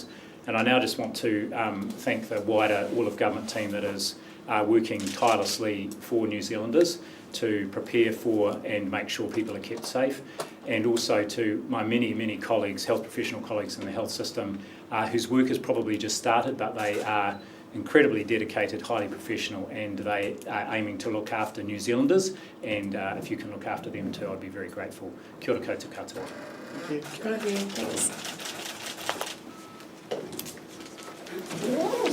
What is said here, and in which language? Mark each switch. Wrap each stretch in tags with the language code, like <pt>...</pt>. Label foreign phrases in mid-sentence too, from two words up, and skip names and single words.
<en>And I now just want to thank the wider all of government team that is working tirelessly for New Zealanders to prepare for and make sure people are kept safe. And also to my many, many colleagues, health professional colleagues in the health system, whose work has probably just started, but they are incredibly dedicated, highly professional, and they are aiming to look after New Zealanders, and if you can look after them too, I'd be very grateful.</en> <mi>Kia ora koutou katoa.</mi> <en>Thank you. Thanks.</en>